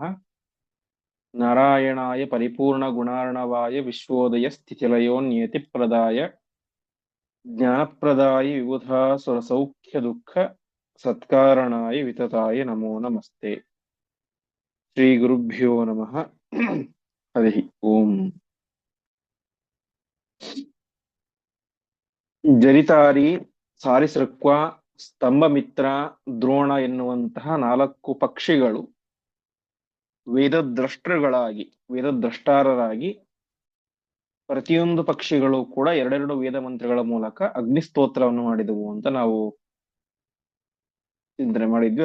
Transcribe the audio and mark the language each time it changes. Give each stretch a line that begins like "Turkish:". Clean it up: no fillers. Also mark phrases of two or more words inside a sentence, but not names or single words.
Sanskrit: नारायणाय परिपूर्णगुणार्णवाय विश्वोदयस्थितिलयोन्यतिप्रदाय ज्ञानप्रदाय विबुधासुरसौख्यदुःख सत्कारणाय वितताय नमो नमस्ते। श्रीगुरुभ्यो नमः। हरिः ओम्।
Kannada: ಜರಿತಾರಿ, ಸಾರಿಸೃಕ್ವ, ಸ್ತಂಭಮಿತ್ರ, ದ್ರೋಣ ಎನ್ನುವಂತಹ 4 ಪಕ್ಷಿಗಳು ವೇದದ್ರಷ್ಟರಾಗಿ ಪ್ರತಿಯೊಂದು ಪಕ್ಷಿಗಳು ಕೂಡ ಎರಡೆರಡು ವೇದ ಮಂತ್ರಗಳ ಮೂಲಕ ಅಗ್ನಿಸ್ತೋತ್ರವನ್ನು ಮಾಡಿದವು ಅಂತ ನಾವು ಚಿಂತನೆ ಮಾಡಿದ್ವಿ.